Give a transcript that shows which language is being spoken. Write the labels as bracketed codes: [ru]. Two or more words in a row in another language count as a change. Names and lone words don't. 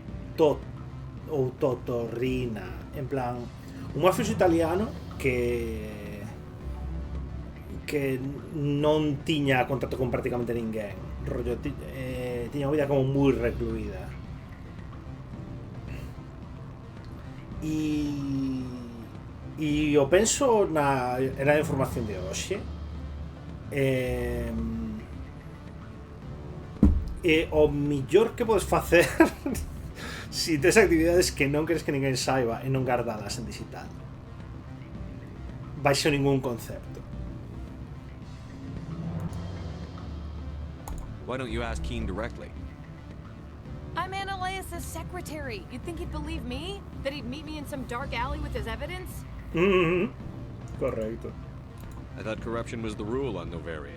[gl] Totorrina, en plan un mafioso italiano que non tiña contacto con prácticamente ninguén, rollo, tiña unha vida como moi recluída e o penso na información de hoxe. E o millor que podes facer si tes actividades que non queres que ninguén saiba e non guardadas en digital, baixo ningún concepto. [en] Why don't you ask Keen directly? I'm Ananias' secretary. You'd think he'd believe me? That he'd meet me in some dark alley with his evidence? [gl] Correcto. [en] I thought corruption was the rule on Noveria.